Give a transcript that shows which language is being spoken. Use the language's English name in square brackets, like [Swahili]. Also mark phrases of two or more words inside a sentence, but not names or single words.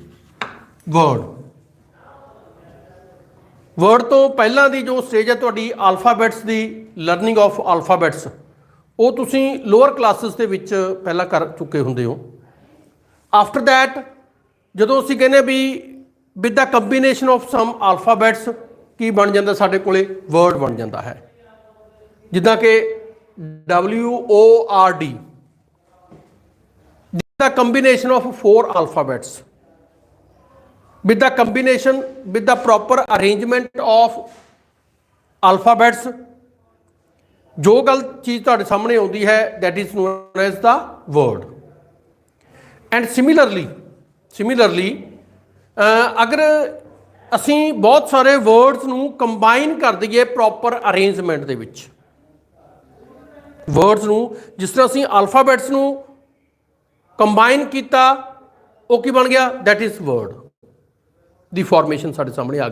[Punjabi] ਵਰਡ ਤੋਂ ਪਹਿਲਾਂ ਦੀ ਜੋ ਸਟੇਜ ਹੈ ਤੁਹਾਡੀ ਆਲਫਾਬੈਟਸ ਦੀ [English] learning of alphabets [Punjabi] ਉਹ ਤੁਸੀਂ [English] lower classes [Punjabi] ਦੇ ਵਿੱਚ ਪਹਿਲਾਂ ਕਰ ਚੁੱਕੇ ਹੁੰਦੇ ਹੋ। [English] after that [Punjabi] ਜਦੋਂ ਅਸੀਂ ਕਹਿੰਦੇ ਵੀ [English] with the combination of some alphabets [Punjabi] ਕੀ ਬਣ ਜਾਂਦਾ ਸਾਡੇ ਕੋਲੇ ਵਰਡ ਬਣ ਜਾਂਦਾ ਹੈ। ਜਿੱਦਾਂ ਕਿ [English] WORD the combination of 4 alphabets with the proper arrangement of alphabets [Punjabi] ਜੋ ਗੱਲ ਚੀਜ਼ ਤੁਹਾਡੇ ਸਾਹਮਣੇ ਆਉਂਦੀ ਹੈ [English] that is known as the word and similarly [Punjabi] ਅਗਰ ਅਸੀਂ ਬਹੁਤ ਸਾਰੇ words ਨੂੰ ਕੰਬਾਈਨ ਕਰ ਦਈਏ [English] proper arrangement [Punjabi] ਦੇ ਵਿੱਚ words ਨੂੰ ਜਿਸ ਤਰ੍ਹਾਂ ਅਸੀਂ alphabets ਨੂੰ ਕੰਬਾਈਨ ਕੀਤਾ ਉਹ ਕੀ ਬਣ ਗਿਆ [English] that is word [Punjabi] ਦੀ ਫਾਰਮੇਸ਼ਨ ਸਾਡੇ ਸਾਹਮਣੇ ਆ ਗਈ।